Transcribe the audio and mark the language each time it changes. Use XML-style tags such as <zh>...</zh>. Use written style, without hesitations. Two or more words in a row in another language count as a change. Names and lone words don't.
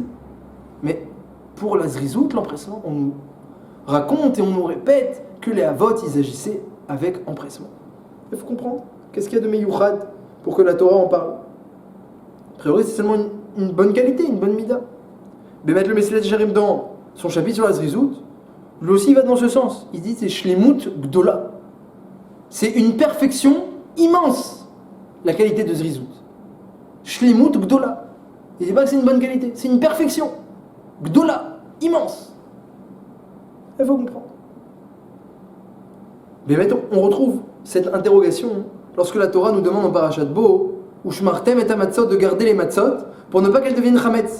<fr>Mais pour la zrizout, l'empressement, on nous raconte et on nous répète que les avot, ils agissaient avec empressement. Il faut comprendre. Qu'est-ce qu'il y a de meyouchad pour que la Torah en parle? A priori, c'est seulement une bonne qualité, une bonne mida. Bémet le Messilat Jarim dans son chapitre sur la zrizout, lui aussi il va dans ce sens. Il dit c'est</fr> <he>שלמות גדולה.</he> <fr>C'est une perfection immense, la qualité de zrizout.</fr> <he>שלמות גדולה.</he> <fr>Il dit pas que c'est une bonne qualité, c'est une perfection. Gdola, immense. Il faut comprendre. Mais maintenant, on retrouve cette interrogation lorsque la Torah nous demande en Parashat Bo,</fr> <he>ושמרתם את המצות,</he> <fr>de garder les matzot pour ne pas qu'elles deviennent chametz.</fr>